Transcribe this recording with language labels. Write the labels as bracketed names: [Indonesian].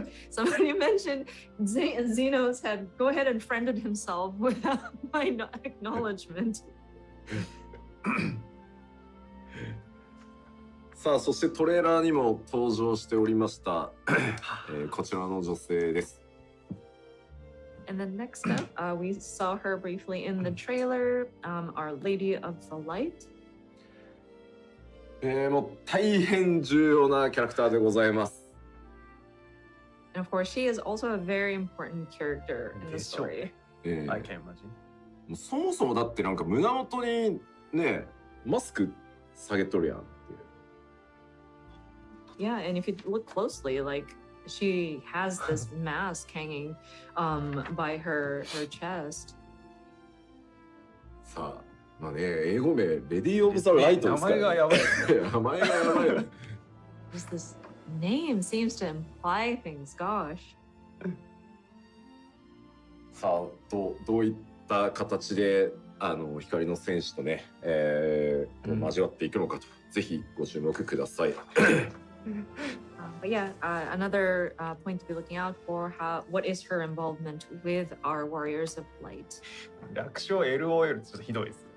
[English] Somebody mentioned Xenos had go ahead and friended himself without my acknowledgement. [Japanese] さあ、そしてトレーラーにも登場しておりました、こちらの女性です。 [English] And then next up, we saw her briefly in the trailer, Our Lady of the Light. [Japanese] もう大変重要なキャラクターでございます。 [English] And of course, she is also a very important character in the story. I can imagine. [Japanese] そもそもだってなんか胸元にね、マスク下げとるやんって。 [English] Yeah, and if you look closely, like she has this mask hanging by her chest. [Japanese] さあ。まあね、英語名レディー・オブ・ザ・ライトですから、ね、名前がやばい。名前がやばい。 [English] Just this name seems to imply things. Gosh. [Japanese] さあどういった形で光の戦士とね、交わっていくのかと、ぜひご注目ください。 [English] But yeah, another point to be looking out for, what is her involvement with our Warriors of Light? [Japanese] 略称 LOL ちょっとひどいです。